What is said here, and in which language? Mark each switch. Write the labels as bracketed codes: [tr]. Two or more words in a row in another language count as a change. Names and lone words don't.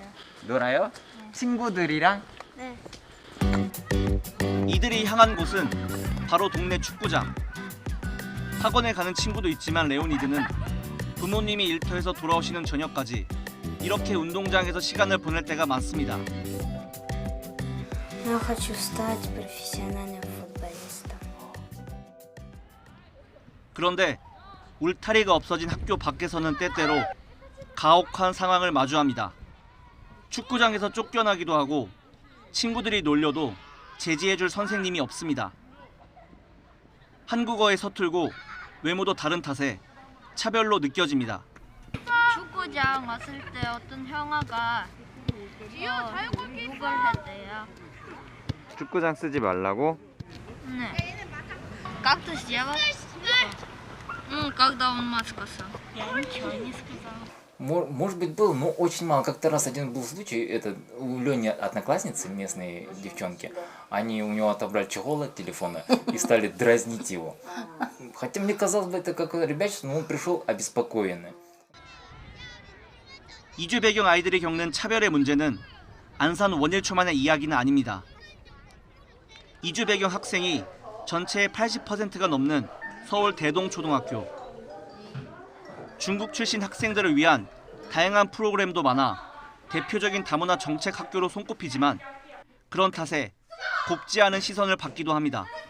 [ko] 놀아요? 친구들이랑? 네. 이들이 향한 곳은 바로 동네 축구장. 학원에 가는 친구도 있지만 레오니드는 부모님이 일터에서 돌아오시는 저녁까지 이렇게 운동장에서 시간을 보낼 때가 많습니다. [ru] Я хочу стать профессиональным футболистом. [ko] 그런데 울타리가 없어진 학교 밖에서는 때때로 가혹한 상황을 마주합니다. 축구장에서 쫓겨나기도 하고 친구들이 놀려도 제지해줄 선생님이 없습니다. 한국어에 서툴고 외모도 다른 탓에 차별로 느껴집니다. 축구장 왔을 때 어떤 형아가 욕을 했대요. 축구장 쓰지 말라고? 네. [ru] Как ты сделал? Ну, когда он мат сказал. Я ничего не сказала. Может быть, был, но очень мало. Как-то раз один был случай, это у Лени одноклассницы, местные девчонки, они у него отобрали чехол от телефона и стали дразнить его. Хотя мне казалось бы, это какое-то ребячество, но он пришел обеспокоенный. [ko] 이주 배경 아이들이 겪는 차별의 문제는 안산 원일초만의 이야기는 아닙니다. 이주 배경 학생이 전체의 80%가 넘는 서울 대동초등학교. 중국 출신 학생들을 위한 다양한 프로그램도 많아 대표적인 다문화 정책 학교로 손꼽히지만 그런 탓에 곱지 않은 시선을 받기도 합니다.